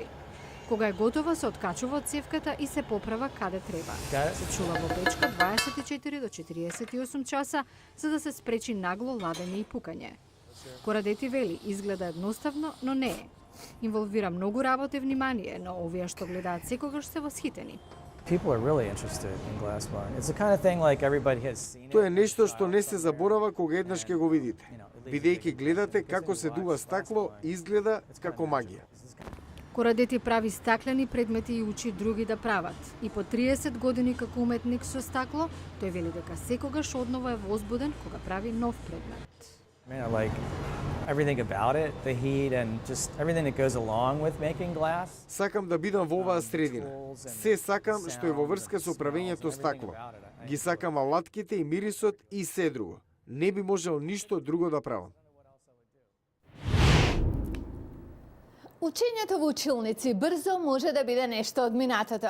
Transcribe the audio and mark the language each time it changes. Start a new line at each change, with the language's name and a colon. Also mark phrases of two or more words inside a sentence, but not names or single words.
Macedonian: Кога е готова, се откачува од цевката и се поправа каде треба. Се чува во печка 24 до 48 часа, за да се спречи нагло ладење и пукање. Кордети вели, изгледа едноставно, но не е. Инволвира многу работа и внимание, но овие што гледаат секогаш се восхитени.
English: People are really interested in Glassbarn. It's the kind of thing like everybody has seen it.
Macedonian: Тоа е нешто што не се заборава кога еднаш ќе го видите. Бидејќи гледате како се дува стакло, изгледа како магија. Кордети прави стаклени предмети и учи други да прават. И по 30 години како уметник со стакло, тој вели дека секогаш однова е возбуден кога прави нов предмет.
English: I like everything about it, the heat and just everything that goes along with making glass.
Macedonian: Сакам да бидам во оваа средина. Се сакам што е во врска со правењето стакло. Ги сакам алатките и мирисот и се друго. Не би можел ништо друго да правам. Учењето во училници брзо може да биде нешто од минатото.